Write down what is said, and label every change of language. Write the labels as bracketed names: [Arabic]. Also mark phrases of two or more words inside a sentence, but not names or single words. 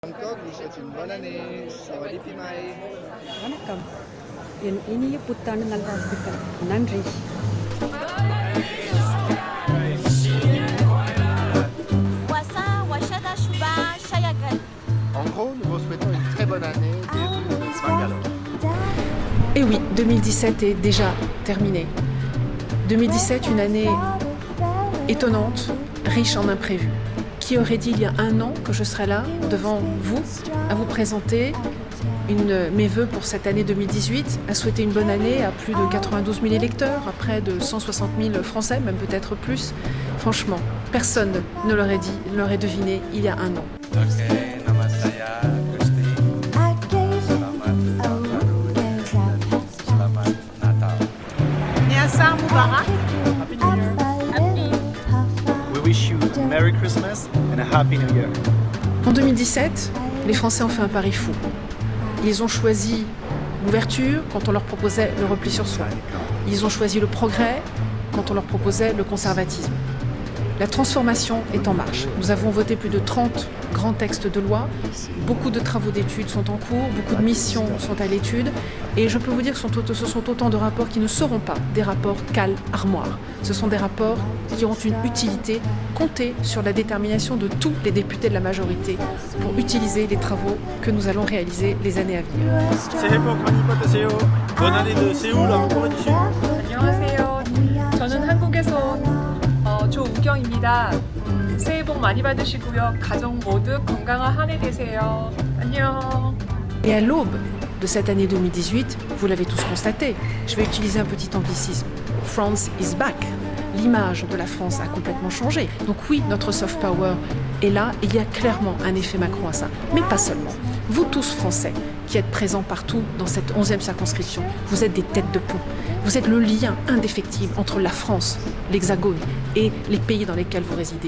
[French] Bangkok nous souhaite une bonne année. [Thai] สวัสดีปีใหม่. [Tamil] வணக்கம் என் இனிய புத்தாண்டு நல்வாழ்த்துக்கள் நன்றி Wasa Washada Shuba Shayagan. [French] En gros, nous vous souhaitons une très bonne année des rues de Bangalore. Et oui, 2017 est déjà terminé. 2017, une année étonnante, riche en imprévus. Qui aurait dit il y a un an que je serais là, devant vous, à vous présenter mes vœux pour cette année 2018, à souhaiter une bonne année à plus de 92 000 électeurs, à près de 160 000 Français, même peut-être plus. Franchement, personne ne l'aurait dit, ne l'aurait deviné il y a un an. [Indonesian] Nama saya Gusti. Selamat tahun baru dan selamat Natal. Niasar Mubarak. [English] Happy New Year. We wish you a Merry Christmas and a Happy New Year. [French] En 2017, les Français ont fait un pari fou. Ils ont choisi l'ouverture quand on leur proposait le repli sur soi. Ils ont choisi le progrès quand on leur proposait le conservatisme. La transformation est en marche. Nous avons voté plus de 30 grands textes de loi. Beaucoup de travaux d'études sont en cours, beaucoup de missions sont à l'étude. Et je peux vous dire que ce sont autant de rapports qui ne seront pas des rapports cale-armoire. Ce sont des rapports qui ont une utilité. Comptez sur la détermination de tous les députés de la majorité pour utiliser les travaux que nous allons réaliser les années à venir. [Korean] 새해 복 많이 받으세요. [French] Bonne année de Séoul à Corée du Sud. [Korean] 안녕하세요. 저는 한국에서 온 조우경입니다. 새해 복 많이 받으시고요. 가족 모두 건강한 한 해 되세요. 안녕. [French] Et à l'aube de cette année 2018, vous l'avez tous constaté, je vais utiliser un petit anglicisme. [English] France is back. [French] L'image de la France a complètement changé. Donc oui, notre [English] soft power [French] est là. Il y a clairement un effet Macron à ça. Mais pas seulement. Vous tous Français qui êtes présents partout dans cette 11e circonscription, vous êtes des têtes de pont. Vous êtes le lien indéfectible entre la France, l'Hexagone et les pays dans lesquels vous résidez.